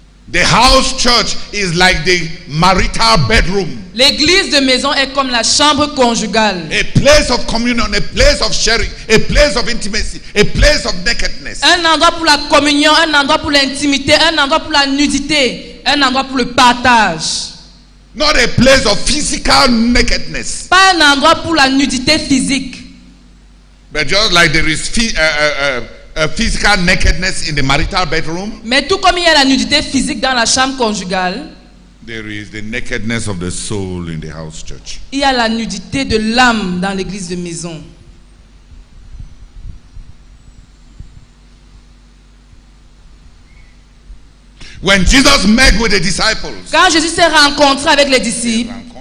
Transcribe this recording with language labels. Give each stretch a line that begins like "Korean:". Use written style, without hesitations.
English: The house church is like the marital bedroom.
French: L'église de maison est comme la chambre conjugale.
English: A place of communion, a place of sharing, a place of intimacy, a place of nakedness.
French: Un endroit pour la communion, un endroit pour l'intimité, un endroit pour la nudité, un endroit pour le partage.
English: Not a place of physical nakedness.
French: Pas un endroit pour la nudité physique.
English: But just like there is physical nakedness in the marital bedroom,
French: mais tout comme il y a la nudité physique dans la chambre conjugale,
English: there is the nakedness of the soul in the house church.
French: Il y a la nudité de l'âme dans l'église de maison.
English: When Jesus met with the disciples,
French: quand Jésus s'est rencontré avec les disciples,